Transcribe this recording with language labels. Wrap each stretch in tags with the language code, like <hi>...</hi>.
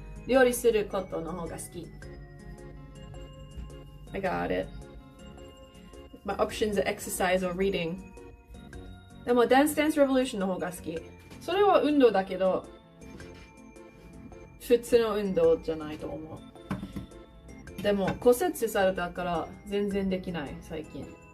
<ja>料理することの方が好き。</ja> <en>I got it. My options are exercise or reading.</en> <ja>でも Dance Dance Revolution の方が好き。それは運動だけど、普通の運動じゃないと思う。でも骨折されたから全然できない最近。</ja>